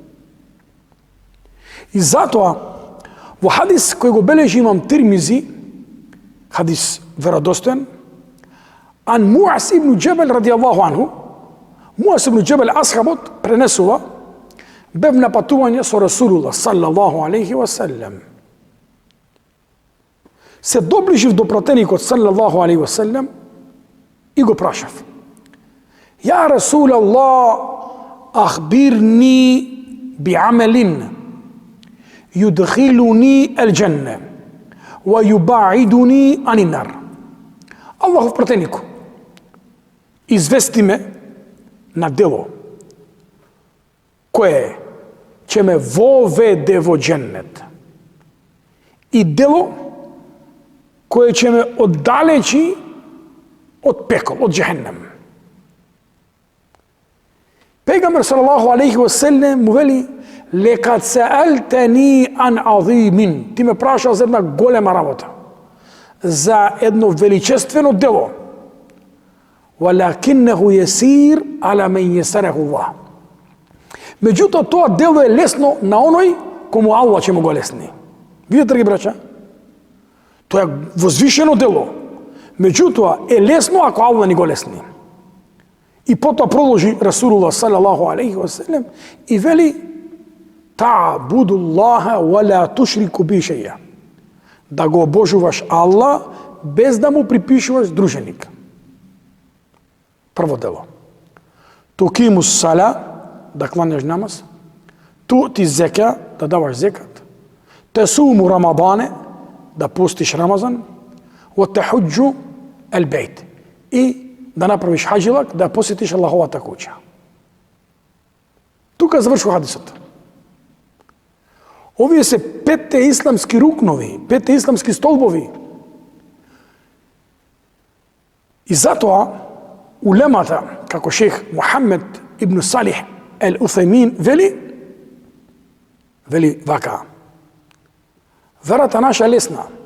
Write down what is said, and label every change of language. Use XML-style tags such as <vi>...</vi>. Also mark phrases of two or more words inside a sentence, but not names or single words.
<mk>И затоа во хадис кој го бележи имам Тирмизи, хадис веродостоен, ан Муас ибн Џебел</mk> <ar>رضي الله عنه,</ar> <mk>Муас ибн Џебел асхабот пренесува: бев на патување со Расулуллах</mk> <ar>صلى الله عليه وسلم.</ar> <mk>Се доближив до пратеникот</mk> <ar>صلى الله عليه وسلم</ar> <mk>и го прашав:</mk> <ar>يا رسول الله أخبرني بعمل يدخلني الجنة ويباعدني عن النار.</ar> <mk>Аллахов пратенику, извести ме на дело кое ќе ме воведе во џеннет. И дело кое ќе ме оддалечи од пекол, од џехеннем.</mk> <ar>Пегамбер صلى الله عليه وسلم</ar> <mk>му вели:</mk> <ar>"لقد سألتني عن عظيم."</ar> <mk>Ти ме прашал за една голема работа, за едно величествено дело.</mk> <ar>"ولكنه يسير على من يسره الله."</ar> <mk>Меѓутоа, тоа дело е лесно на оној кому Аллах ќе му го лесни. Видите ги, браќа? Тоа е возвишено дело. Меѓутоа, е лесно ако Аллах ни го лесни. И потоа продолжи Расулуллах</mk> <ar>صلى الله عليه وسلم</ar> <mk>и вели:</mk> <ar>"تعبد الله ولا تشرك به شيئا."</ar> <mk>Да го обожуваш Аллах без да му припишуваш друженик. Прво дело.</mk> <ar>تقيم الصلاة,</ar> <mk>да кланеш намаз.</mk> <ar>تؤتي الزكاة,</ar> <mk>да даваш зекат.</mk> <ar>تصوم رمضان,</ar> <mk>да постиш Рамазан.</mk> <ar>وتحج البيت,</ar> <mk>и да направиш хаџилак, да посетиш Аллаховата куќа. Тука завршува хадисот. Овие се 5 исламски рукнови, 5 исламски столбови. И затоа улемата, како шех Мухамед ибн Салих ел Уthaymin вели вака: верата наша е лесна.</mk>